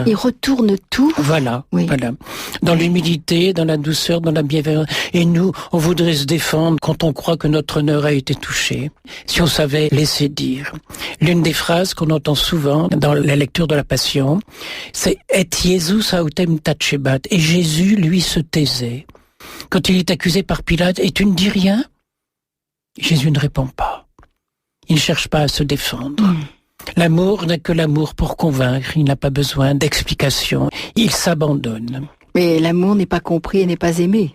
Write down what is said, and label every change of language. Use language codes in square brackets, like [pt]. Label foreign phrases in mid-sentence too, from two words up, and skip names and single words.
[fr] Il retourne tout. Voilà. Dans l'humilité, dans la douceur, dans la bienveillance. Et nous, on voudrait se défendre quand on croit que notre honneur a été touché. Si on savait laisser dire. L'une des phrases qu'on entend souvent dans la lecture de la Passion, c'est « [la] Et Jesus autem tacebat [fr] » et Jésus, lui, se taisait. Quand il est accusé par Pilate, et tu ne dis rien? Jésus ne répond pas. Il ne cherche pas à se défendre. L'amour n'a que l'amour pour convaincre, il n'a pas besoin d'explications. Il s'abandonne. Mais l'amour n'est pas compris et n'est pas aimé.